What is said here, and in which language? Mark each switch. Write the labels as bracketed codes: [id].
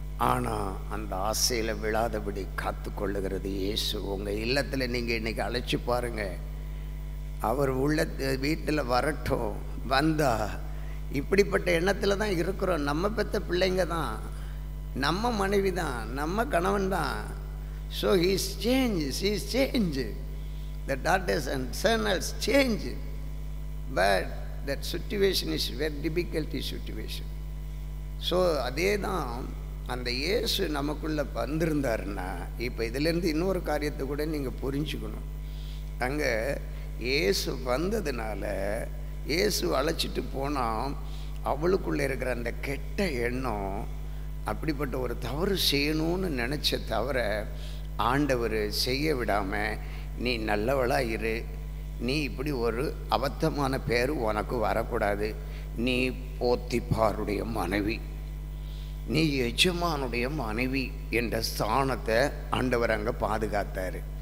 [ta] ஆனால் அந்த ஆசையில் விழாதபடி காத்து கொள்ளுகிறது இயேசு. உங்கள் இல்லத்தில் நீங்கள் இன்றைக்கி அழைச்சி பாருங்கள். அவர் உள்ள வீட்டில் வரட்டும். வந்தால் இப்படிப்பட்ட எண்ணத்தில் தான் இருக்கிறோம். நம்ம பெற்ற பிள்ளைங்க தான், நம்ம மனைவி தான், நம்ம கணவன் தான். [en] So he is changed. The daughters and sons change. But that situation is very difficult situation. [ta] So அதே தான் அந்த இயேசு நமக்குள்ளே வந்திருந்தாருன்னா, இப்போ இதிலேருந்து இன்னொரு காரியத்தை கூட நீங்கள் புரிஞ்சுக்கணும். அங்கே இயேசு வந்ததுனால, இயேசு அழைச்சிட்டு போனால் அவளுக்குள்ளே இருக்கிற அந்த கெட்ட எண்ணம், அப்படிப்பட்ட ஒரு தவறு செய்யணும்னு நினச்ச தவிர ஆண்டவர் செய்ய விடாமல், நீ நல்லவளாக இரு, நீ இப்படி ஒரு அபத்தமான பேர் உனக்கு வரக்கூடாது, நீ போத்திபாருடைய மனைவி, நீ எஜமானுடைய மனைவி என்ற ஸ்தானத்தை ஆண்டவர் அங்கே பாதுகாத்தார்.